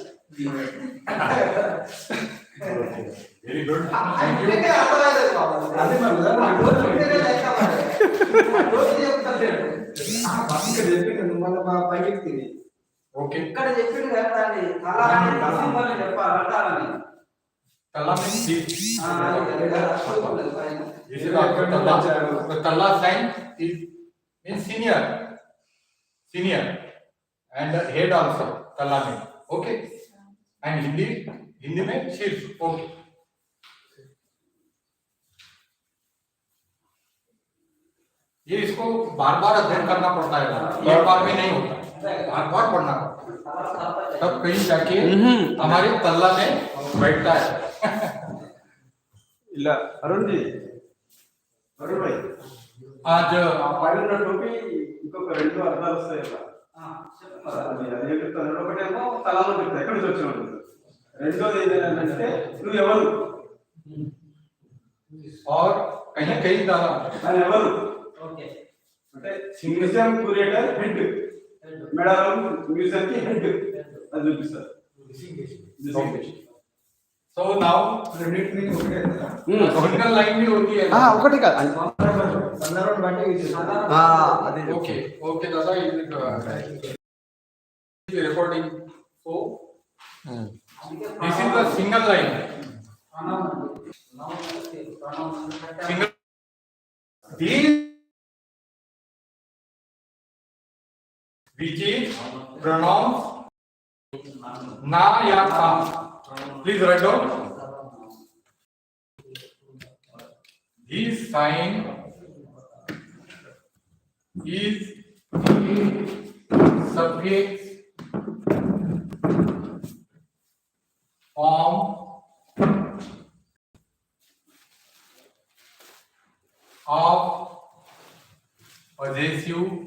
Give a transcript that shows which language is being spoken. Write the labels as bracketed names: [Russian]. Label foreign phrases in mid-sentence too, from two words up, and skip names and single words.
[English] Very good. [Telugu] ఓకే, ఇక్కడ చెప్పింది కదా చెప్పాలి. [English] Talla means this. This is after Talla. The Talla sign is means senior, and head also Talla means. Okay, and Hindi [Hindi] में शीर्ष. [English] Okay. [Hindi] ये इसको बार बार अध्ययन करना पड़ता है, एक बार में नहीं होता, बार बार पढ़ना पड़ता है, तब कहीं जाके हमारे तल्ला में बैठता है. [Telugu] ఇలా అరుణ్ భాయ్ [Hindi] आज [Telugu] పైన టోపీ ఇంకొక రెండు అర్థాలు వస్తాయి ఇలా. అది ఏం చెప్తాను, ఒకటేమో తలాలో చెప్తా ఎక్కడి నుంచి వచ్చావు, రెండోది ఏంటంటే నువ్వు ఎవరు. [Hindi] और कहीं कहीं दादा [Telugu] ఆయన ఎవరు ఓకే అంటే [English] museum curator head [Telugu] మేడారం మ్యూజియం కి హెడ్ అది చూపిస్తారు [English] so now [Telugu] రెండింటిని ఒకటే కదా [English] single line [Hindi] भी होती है [Telugu] ఒకటి కాదు సందర్భం బట్టి ఇది అది [English] okay okay दादा recording so this is the single line single these which is pronouns na ya ta please write down this sign is suffix form of possessive